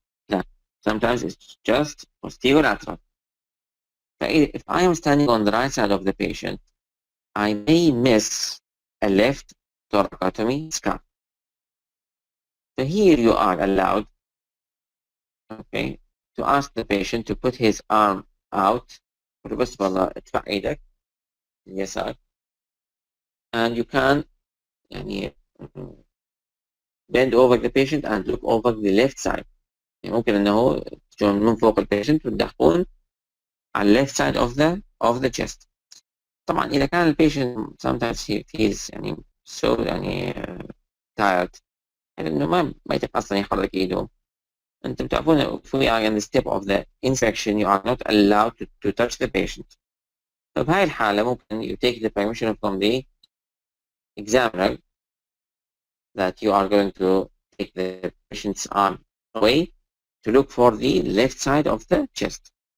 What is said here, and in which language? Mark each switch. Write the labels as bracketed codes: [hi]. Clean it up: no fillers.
[en] لا, sometimes it's just posterolateral. If I am standing on the right side of the patient, I may miss a left thoracotomy scar. So here you are allowed, okay, to ask the patient to put his arm out. [ar] بس والله ادفع ايدك اليسار. [en] And you can يعني bend over the patient and look over the left side. [ar] يعني ممكن انه تجون من فوق البيشنت وتدخلون على [en] left side of the chest. [ar] طبعا اذا كان البيشنت [en] sometimes he feels [ar] يعني so يعني tired يعني انه ما يطيق اصلا يحرك ايده. انتم تعرفون [en] if we are in the step of the inspection you are not allowed to touch the patient. [ar] فبهاي الحالة ممكن [en] you take the permission from the examiner that you are going to take the patient's arm away to look for the left side of the chest.